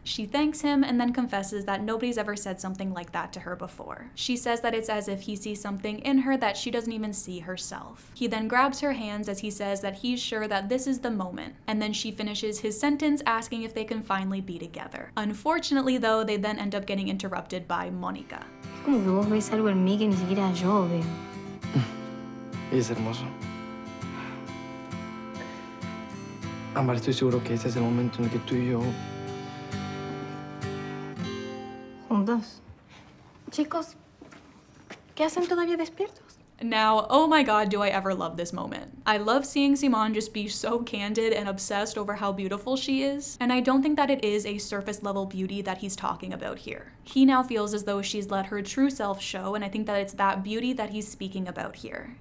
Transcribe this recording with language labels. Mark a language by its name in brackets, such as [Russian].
[English] She thanks him and then confesses that nobody's ever said something like that to her before. She says that it's as if he sees something in her that she doesn't even see herself. He then grabs her hands as he says that he's sure that this is the moment, and then she finishes his sentence asking if they can finally be together. Unfortunately though, they then end up getting interrupted by Mónica. [Spanish] Es como que vos ves algo en mí que ni siquiera yo veo. Y es hermoso. Ámbar, estoy seguro que este es el momento en el que tú y yo... Juntos. Chicos, ¿qué hacen todavía despiertos? [English] Now, oh my god, do I ever love this moment. I love seeing Simón just be so candid and obsessed over how beautiful she is, and I don't think that it is a surface level beauty that he's talking about here. He now feels as though she's let her true self show, and I think that it's that beauty that he's speaking about here.